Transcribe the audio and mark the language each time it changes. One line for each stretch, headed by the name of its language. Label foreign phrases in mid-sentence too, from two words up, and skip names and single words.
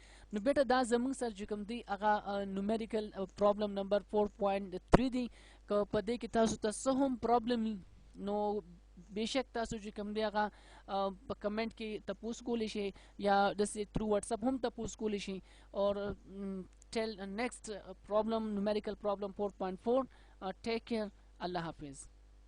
Pashto: نو بیټه دا زموږ سره چې کوم دی هغه
English: numerical problem
Pashto: نمبر 4.3 دی. که په دې کې تاسو ته څه هم پرابلم نو بیشک تاسو چې کوم دی هغه په کمنټ کې تپوس کولی شئ یا داسې تھرو واتساپ هم تپوس کولی شئ.
English: اور till next problem numerical problem 4.4 take care.
Urdu: Allah Hafiz.